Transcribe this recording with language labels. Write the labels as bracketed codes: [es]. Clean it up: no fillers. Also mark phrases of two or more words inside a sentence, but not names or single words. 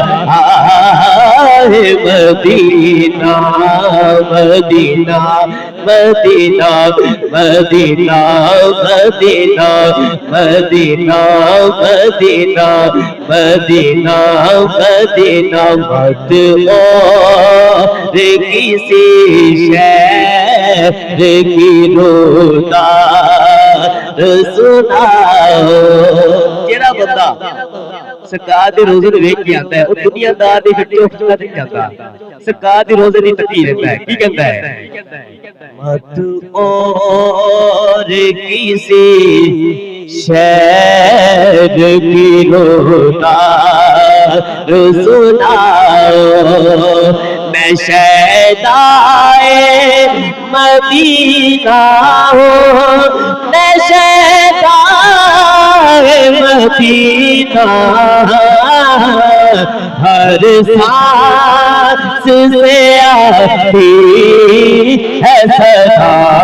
[ur] مدینہ مدینہ مدینہ مدینہ مدینہ مدینہ مدینہ مدینہ مدینہ مت اور کسی شہر کی روداد سناؤ [pa] جڑا بندہ سرکار دے روزے نوں ویکھ کے آندا ہے او دنیا دار دی فٹی افتاد نہیں جاندا سرکار دے روزے دی تکی رہندا ہے کی کہندا ہے [ur] مت اور کسی شہر کی روداد سناؤ میں شیدائے مدینہ ہوں میں شیدائے مدینہ ہر سانس سے آتی ہے صدا